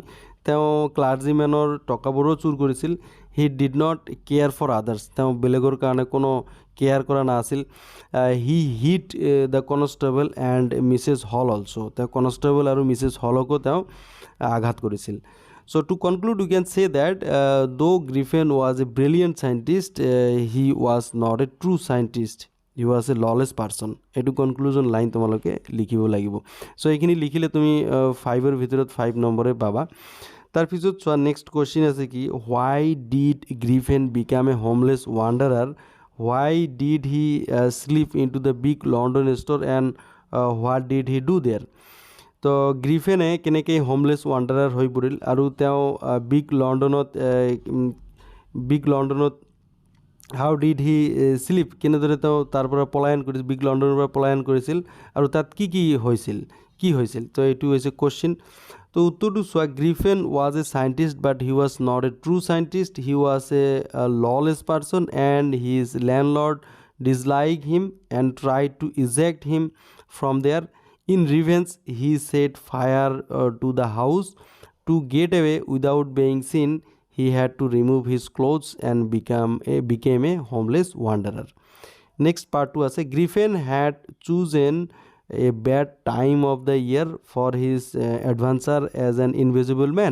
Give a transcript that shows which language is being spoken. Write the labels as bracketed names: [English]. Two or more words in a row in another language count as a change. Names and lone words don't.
[Assamese] তেওঁ ক্লাৰ্জিমেনৰ টকাবোৰো চুৰ কৰিছিল. [English] he did not care for others. [Assamese] তেওঁ বেলেগৰ কাৰণে কোনো কেয়াৰ কৰা নাছিল. [English] he hit the constable and Mrs Hall also'. [Assamese] তেওঁ কনষ্টেবল আৰু মিছেছ হলকো তেওঁ আঘাত কৰিছিল. [English] So to conclude, we can say that though Griffin was a brilliant scientist, he was not a true scientist. He was a lawless person. [Assamese] এটো [English] conclusion line [Assamese] তোমালোকে লিখিব লাগিব. সো এইখিনি লিখিলে তুমি 5 ভিতৰত 5 নম্বৰে পাবা. তাৰপিছত চোৱা [English] next question [Assamese] আছে কি, [English] why did Griffin become a homeless wanderer? Why did he slip into the big London store and what did he do there? [Assamese] তো গ্ৰিফেনে কেনেকৈ [English] homeless wanderer [Assamese] হৈ পৰিল আৰু তেওঁ বিগ লণ্ডনত [English] how did he slip, [Assamese] কেনেদৰে তেওঁ তাৰ পৰা পলায়ন কৰিছিল, বিগ লণ্ডনৰ পৰা পলায়ন কৰিছিল আৰু তাত কি হৈছিল তো এইটো হৈছে কুৱেশ্যন. তো উত্তৰটো চোৱা, [English] Griffin was a scientist but he was not a true scientist. he was a lawless person and his landlord dislike him and try to eject him from there. In revenge, he set fire to the house. To get away without being seen, he had to remove his clothes and became a homeless wanderer. Next part 2 ase, Griffin had chosen a bad time of the year for his adventure as an invisible man.